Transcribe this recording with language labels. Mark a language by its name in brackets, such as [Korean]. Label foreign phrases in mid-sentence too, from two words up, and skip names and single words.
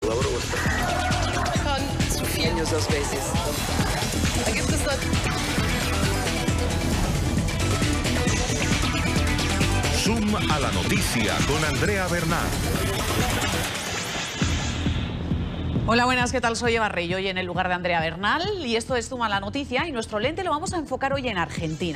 [German] Schon zu viel. [Spanish] Años 2 veces. [German] Da gibt es noch... [Spanish] Zoom a la noticia con Andrea Bernal. Hola, buenas, ¿qué tal? Soy Eva Rey, hoy en el lugar de Andrea Bernal, y esto es Zoom a la noticia, y nuestro lente lo vamos a enfocar hoy en Argentina.